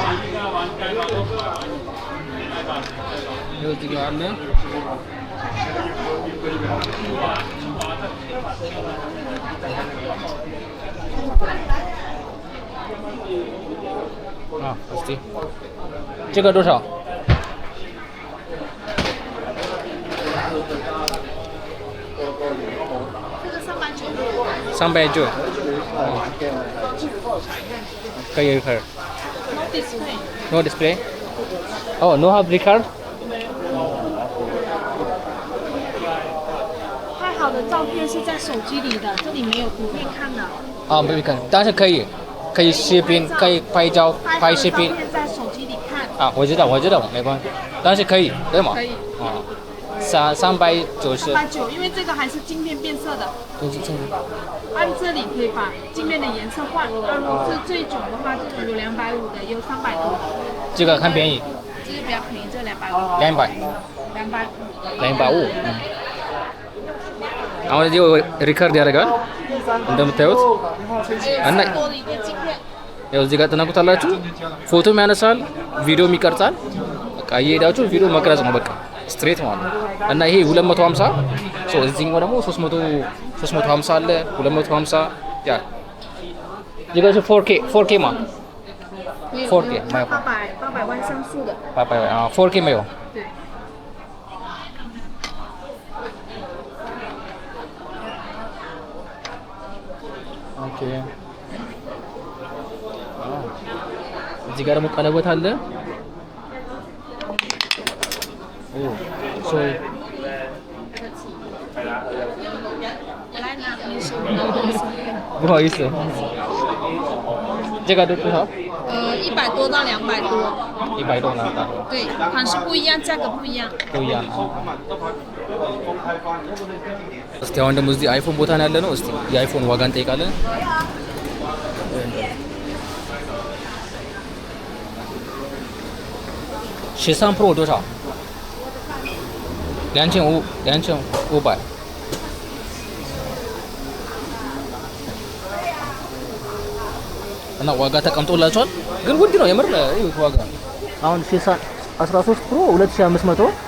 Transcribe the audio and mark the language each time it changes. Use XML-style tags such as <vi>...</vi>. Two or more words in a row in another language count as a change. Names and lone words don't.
<am>እዚህ ጋር አለ።</am> <en>እስቲ</en> <zh>这个多少？390，可以。</zh> <en>No display。Oh, no have record。</en> <zh>拍好的照片是在手机里的，这里没有图片看的。没看，但是可以视频，可以拍照，拍视频。在手机里看。我知道，没关系，但是可以，对吗？可以。 390。 390，因为这个还是镜片变色的。都是正的。按这里可以把镜片的颜色换，如果是最久的话，这种有250的，也有300多。这个很便宜。这个比较便宜，这250。 200。250.</zh> <am>አሁን እዚህ ሪከርድ ያደርጋል እንደምታዩት እና ያው እዚህ ጋር ተናቁታላችሁ ፎቶም ያነሳል ቪዲዮም ይቀርጻል በቃ እየሄዳችሁ ቪዲዮ መቅረጽ ነው በቃ ስትሬት ማለት ነው እና ይሄ 250 ሶ እዚህኛው ደግሞ 350 አለ 250 ያ ይገዙ</am> <zh>4K 嘛 4K 没有 800万像素的 800啊 4K 没有对</zh> <am>ኦኬ እዚህ ጋር ደግሞ ቀለበት አለ ኦ ሶ</am> <zh>不好意思这个多少 100多到200多 100多呢对款式不一样价格不一样不一样</zh> <am>እስቲ አሁን ደግሞ እዚህ አይፎን ቦታ ነው ያለ ነው እስቲ የአይፎን ዋጋ እንጠይቃለን13 Pro 多少 2500እና ዋጋ ተቀምጦላችኋል ግን ውድ ነው የምር ይሁት ዋጋ አሁን 13 Pro 2500</am>